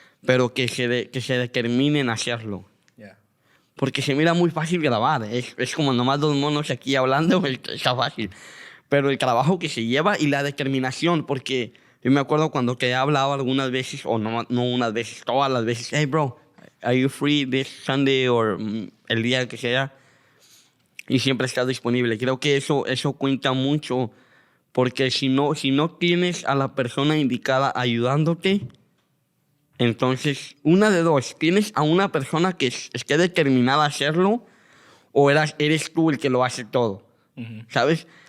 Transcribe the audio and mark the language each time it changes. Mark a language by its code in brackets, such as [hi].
[es] Pero que se determinen a hacerlo. [en] Yeah. [es] Porque se mira muy fácil grabar. Es como nomás 2 monos aquí hablando. Está fácil. Pero el trabajo que se lleva y la determinación. Porque yo me acuerdo cuando te he hablado algunas veces, o no unas veces, todas las veces. [en] Hey, bro, are you free this Sunday? [es] O el día que sea. Y siempre estás disponible. Creo que eso cuenta mucho. Porque si no tienes a la persona indicada ayudándote, entonces, una de dos. Tienes a una persona que esté determinada a hacerlo, o eres tú el que lo hace todo. Uh-huh. ¿Sabes?